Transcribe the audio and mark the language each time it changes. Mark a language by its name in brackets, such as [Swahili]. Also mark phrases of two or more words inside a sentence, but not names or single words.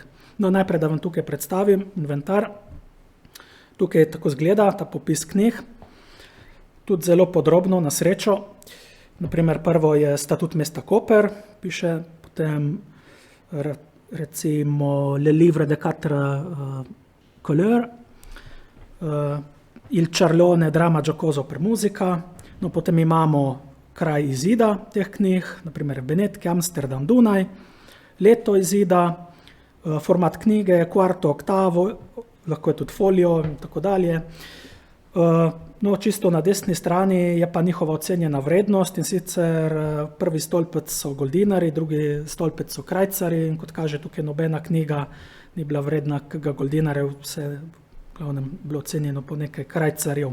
[Slovenian] No, najprej, da vam tukaj predstavim inventar. Tukaj tako izgleda ta popis knjig, tudi zelo podrobno, na srečo. Naprimer, prvo je statut mesta Koper, piše, potem recimo Le livre de quatre couleurs, Il Charlone, drama Giocoso per musica. No, potem imamo kraj izida teh knjig, naprimer Benetke, Amsterdam, Dunaj, leto izida, format knjige, kvarto, oktavo, lahko je tudi folio in tako dalje. No, čisto na desni strani je pa njihova ocenjena vrednost, in sicer prvi stolpec so goldinari, drugi stolpec so krajcari, in kot kaže tukaj nobena knjiga ni bila vredna kakega goldinarjev, vse v glavnem bilo ocenjeno po nekaj krajcarjev.